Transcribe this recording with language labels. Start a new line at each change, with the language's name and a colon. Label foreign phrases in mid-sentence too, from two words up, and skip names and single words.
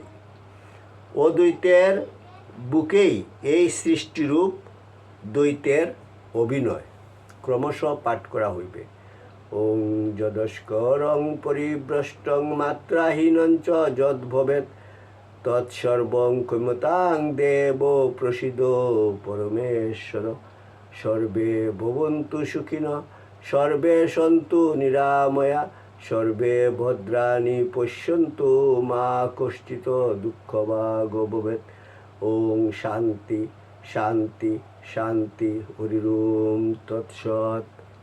Bangla: অদ্বৈতের বুকেই এই সৃষ্টিরূপ দ্বৈতের অভিনয়। ক্রমশ পাঠ করা হইবে।
Sanskrit: ওং যদস্করং পরিভ্রষ্টং মাত্রাহীনঞ্চ যদ্ভবেৎ তৎসর্বং ক্ষমতাং দেব প্রসিদ পরমেশ্বর। সর্বে ভবন্তু সুখিনঃ, সর্বে সন্তু নিরাময়া, সর্বে ভদ্রাণি পশ্যন্তু মা কষ্টিত দুঃখভাগ ভবেৎ। ওং শান্তি শান্তি শান্তি। হরি ওম তৎসৎ।